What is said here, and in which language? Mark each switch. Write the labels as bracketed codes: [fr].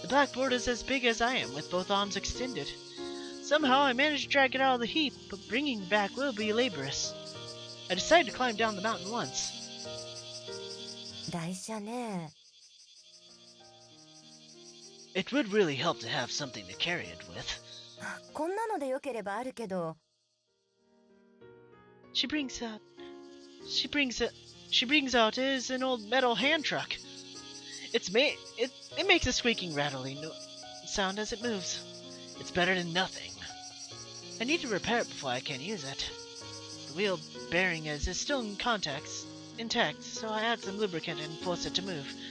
[en] The blackboard is as big as I am, with both arms extended. Somehow I managed to drag it out of the heap, but bringing it back will be laborious. I decided to climb down the mountain once. [ja] 台車ね。 [en] It would really help to have something to carry it with. [ja] こんなのでよければあるけど。 [en] She brings out is an old metal hand truck. It makes a squeaking rattling sound as it moves. It's better than nothing. I need to repair it before I can use it. The wheel bearing is still intact, so I add some lubricant and force it to move.